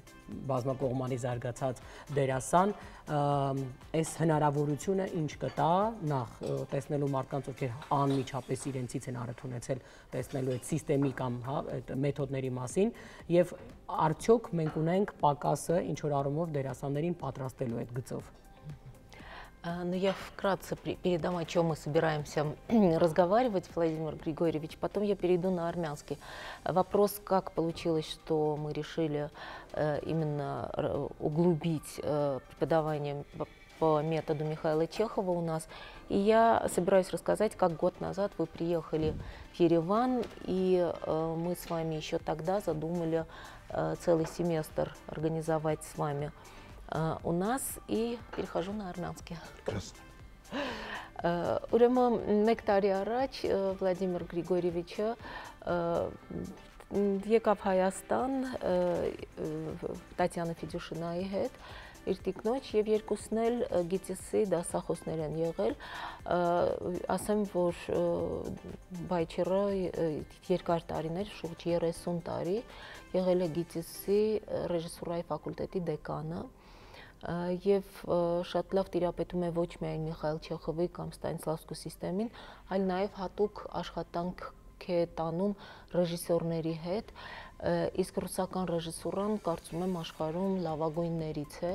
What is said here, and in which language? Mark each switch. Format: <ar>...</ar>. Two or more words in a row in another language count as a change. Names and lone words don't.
<hy>բազմակողմանի զարգացած դերասան, այս հնարավորությունը ինչ կտա նախ տեսնելու մարդկանց, ովքեր անմիջապես իրենցից են առիթ ունեցել տեսնելու այդ սիստեմի կամ այդ մեթոդների մասին, եւ արդյոք մենք ունենք պակասը ինչ որ առումով դերասաններին պատրաստելու այդ գծով։</hy> <ru>Ну, я вкратце передам, о чем мы собираемся разговаривать, Владимир Григорьевич. Потом я перейду на армянский. Вопрос, как получилось, что мы решили именно углубить преподавание по методу Михаила Чехова у нас. И я собираюсь рассказать, как год назад вы приехали в Ереван, и мы с вами еще тогда задумали целый семестр организовать с вами у нас, и перехожу на армянский.</ru> <hy>Ուրեմն մեկ տարի առաջ Վլադիմիր Գրիգորիևիչը եկավ Հայաստան Տատյանա Ֆիդյուշինայի հետ, իր տիկնոջ, եւ երկուսն էլ գիտիսի դասախոսներ են եղել, ասեմ, որ Բայչերը երկար տարիներ, շուրջ 30 տարի եղել է գիտիսի ռեժիսուրայի ֆակուլտետի դեկանը, եւ շատ լավ տիրապետում է ոչ միայն Միխայել Չեխովի կամ Ստանիսլավսկու սիստեմին, այլ նաեւ հատուկ աշխատանք է տանում ռեժիսորների հետ, իսկ ռուսական ռեժիսուրան կարծում եմ աշխարհում լավագույններից է։</hy>